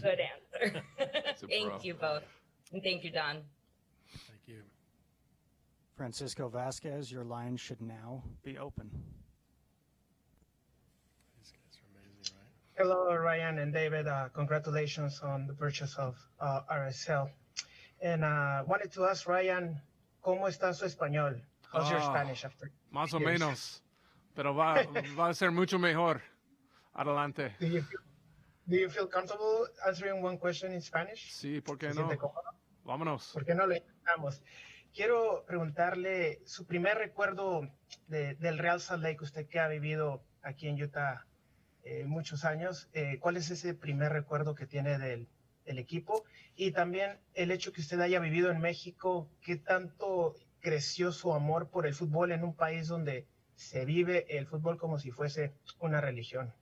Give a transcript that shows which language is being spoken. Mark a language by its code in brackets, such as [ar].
[en] Good answer. Thank you both. And thank you, Don. Thank you. Francisco Vasquez, your line should now be open. These guys are amazing, right? Hello, Ryan and David. Congratulations on the purchase of RSL. And wanted to ask Ryan, [es] ¿cómo está su español? [en] How's your Spanish after? [es] Más o menos, pero va a ser mucho mejor. Adelante. [en] Do you feel comfortable answering one question in Spanish? [es] Sí, ¿por qué no? Vámonos. ¿Por qué no lo intentamos? Quiero preguntarle su primer recuerdo del Real Salt Lake, usted que ha vivido aquí en Utah muchos años. ¿Cuál es ese primer recuerdo que tiene del equipo? Y también el hecho que usted haya vivido en México, ¿qué tanto creció su amor por el fútbol en un país donde se vive el fútbol como si fuese una religión?